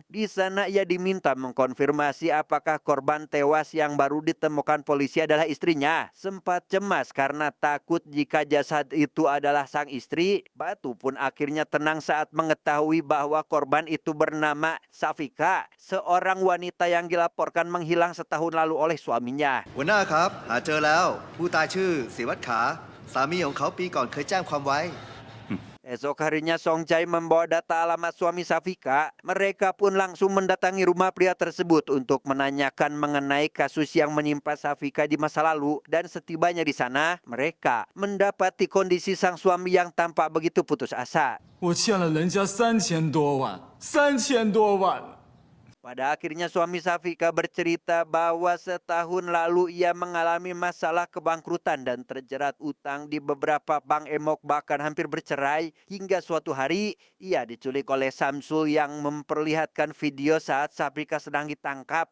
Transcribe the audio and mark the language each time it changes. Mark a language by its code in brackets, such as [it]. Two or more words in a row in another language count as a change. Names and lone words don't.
[id] Di sana ia diminta mengkonfirmasi apakah korban tewas yang baru ditemukan polisi adalah istrinya. Sempat cemas karena takut jika jasad itu adalah sang istri, Batu pun akhirnya tenang saat mengetahui bahwa korban itu bernama Safika, seorang wanita yang dilaporkan menghilang setahun lalu oleh suaminya. [th] หัวหน้าครับหาเจอแล้วผู้ตายชื่อศิวัตรขาสามีของเขาปีก่อนเคยแจ้งความไว้ [id] Esok harinya Song Chai membawa data alamat suami Safika. Mereka pun langsung mendatangi rumah pria tersebut untuk menanyakan mengenai kasus yang menimpa Safika di masa lalu. Dan setibanya di sana, mereka mendapati kondisi sang suami yang tampak begitu putus asa. [zh] 我欠了人家3000多万，3000多万。 [id] Pada akhirnya suami Safika bercerita bahwa setahun lalu ia mengalami masalah kebangkrutan dan terjerat utang di beberapa bank emok bahkan hampir bercerai. Hingga suatu hari ia diculik oleh Samsul yang memperlihatkan video saat Safika sedang ditangkap.